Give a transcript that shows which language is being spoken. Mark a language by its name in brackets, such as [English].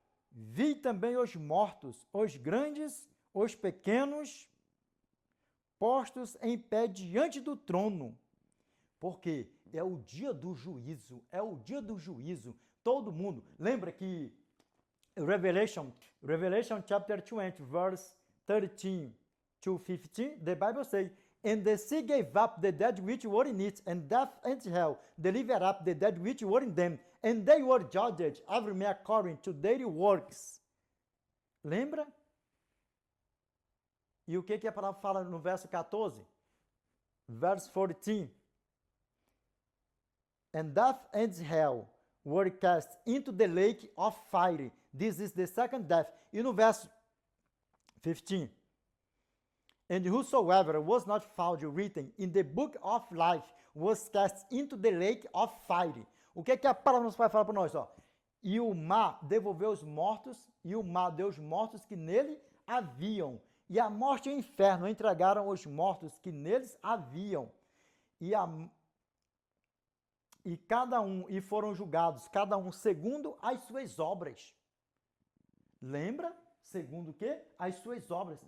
[Portuguese] Vi também os mortos, os grandes, os pequenos, postos em pé diante do trono. Porque é o dia do juízo, é o dia do juízo. Todo mundo, lembra que [English] Revelation chapter 20, verse 13 to 15, the Bible says, and the sea gave up the dead which were in it, and death and hell delivered up the dead which were in them, and they were judged, every man according to their works. [Portuguese] Lembra? E o que a palavra fala no verso 14? [English] Verse 14. And death and hell were cast into the lake of fire. This is the second death. [Portuguese] E no verso 15. [English] And whosoever was not found written in the book of life was cast into the lake of fire. [Portuguese] O que a palavra do nosso Pai fala para nós? Ó? E o mar devolveu os mortos, e o mar deu os mortos que nele haviam. E a morte e o inferno entregaram os mortos que neles haviam. E foram julgados, cada um segundo as suas obras. Lembra? Segundo o quê? As suas obras.